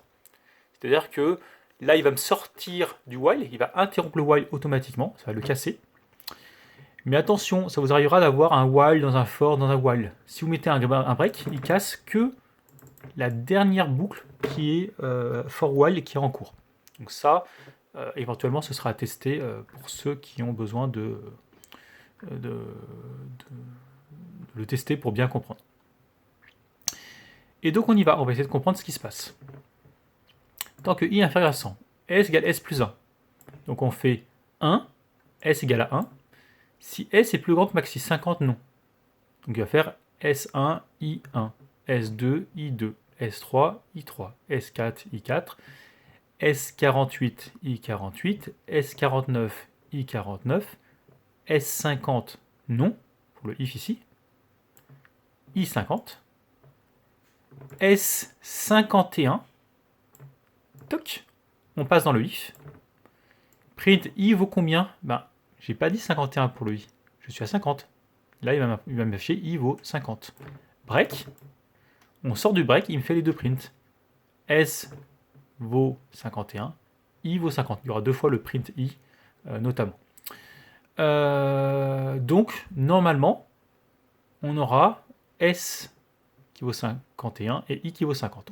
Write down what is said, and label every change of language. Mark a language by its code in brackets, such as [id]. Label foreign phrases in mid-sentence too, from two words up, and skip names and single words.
[fr] C'est-à-dire que là, il va me sortir du while, il va interrompre le while automatiquement, ça va le casser. Mais attention, ça vous arrivera d'avoir un while dans un for, dans un while. Si vous mettez un break, il casse que la dernière boucle qui est for while et qui est en cours. Donc ça, éventuellement, ce sera à tester pour ceux qui ont besoin de le tester pour bien comprendre. Et donc on y va, on va essayer de comprendre ce qui se passe. Tant que i est inférieur à 100, s égale s plus 1. Donc on fait 1, s égale à 1. Si s est plus grand que maxi, 50, non. Donc il va faire s1, i1, s2, i2, s3, i3, s4, i4, s48, i48, s49, i49, s50, non, pour le if ici, i50, S51, toc, on passe dans le if. Print i vaut combien? Ben, j'ai pas dit 51 pour le i, je suis à 50. Là, il va m'afficher i vaut 50. Break, on sort du break, il me fait les deux prints. S vaut 51, i vaut 50. Il y aura 2 fois le print i, notamment. Donc, normalement, on aura s qui vaut 51 et i qui vaut 50.